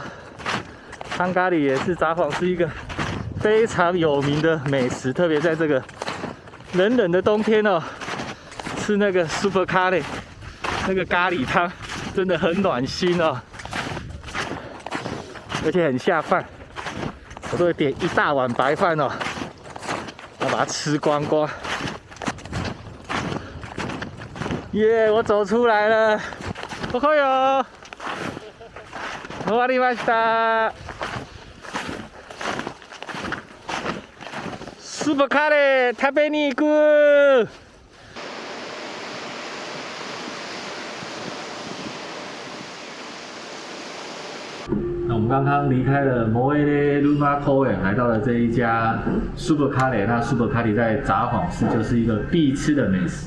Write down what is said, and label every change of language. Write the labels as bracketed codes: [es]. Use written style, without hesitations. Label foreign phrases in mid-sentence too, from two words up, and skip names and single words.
[zh] 汤咖喱也是札幌是一个非常有名的美食，特别在这个冷冷的冬天哦，吃那个 Super 咖喱，那个咖喱汤真的很暖心哦，而且很下饭。我都会点一大碗白饭哦，要把它吃光光。耶！我走出来了， [ja] おはよう。終わりました。スーパーカレー食べに行く。 [zh] 那我们刚刚离开了摩耶内鲁马口诶，来到了这一家 Super 咖喱。那 Super 咖喱在札幌市就是一个必吃的美食。